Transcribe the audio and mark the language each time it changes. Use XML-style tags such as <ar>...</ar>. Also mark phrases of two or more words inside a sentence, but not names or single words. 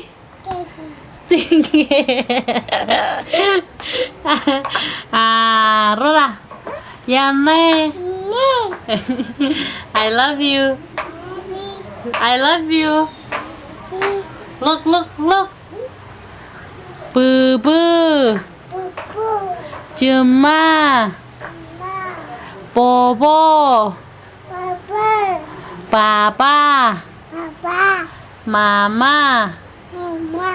<en>Kiki. Stinky. Rora. Yummy. Ne. I love you. I love you. Look, look, look. Boo boo. Pupu. Cuma. Ma. Bobo. Papa. Papa. Papa. Mama. Mama.</en>